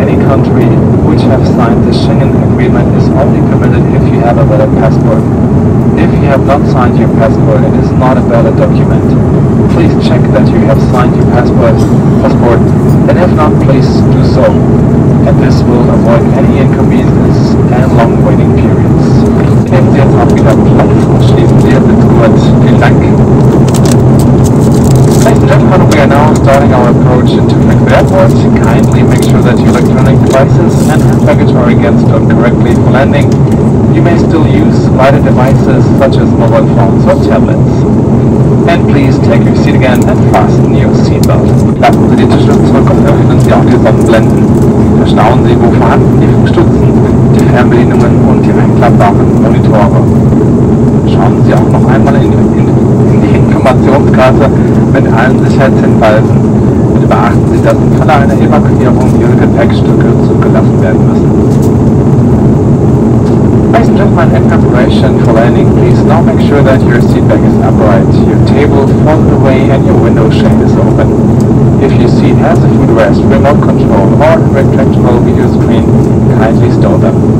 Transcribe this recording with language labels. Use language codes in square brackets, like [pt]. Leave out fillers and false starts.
[en] country which have signed the Schengen Agreement is only permitted if you have a valid passport. If you have not signed your passport, it is not a valid document. Please check that you have signed your passport, and if not, please do so. And this will avoid any inconveniences and long waiting periods. [de] Nehmen Sie jetzt auch wieder Platz und schließen Sie jetzt ins Gurt. Vielen Dank. [en] Ladies and gentlemen, we are now starting our approach into Frankfurt Airport. Kindly make sure that your electronic devices and hand luggage are again stored correctly for landing. You may still use lighted devices such as mobile phones or tablets. And please take your seat again and fasten your seatbelt. [de] Lassen Sie die Tischstützen zurück und öffnen Sie auch die Sonnenblenden. Verstauen Sie, wo vorhanden, die Fußstützen, die Fernbedienungen und die einklappbaren Monitore. Schauen Sie auch noch einmal in die Informationskarte mit allen Sicherheitshinweisen und beachten Sie, dass im Falle einer Evakuierung Ihre Gepäckstücke zurückgelassen werden müssen. [en] Ladies and gentlemen, in preparation for landing, please now make sure that your seat bag is upright, your table folded away and your window shade is open. If your seat has a footrest, remote control or retractable video screen, kindly stow them.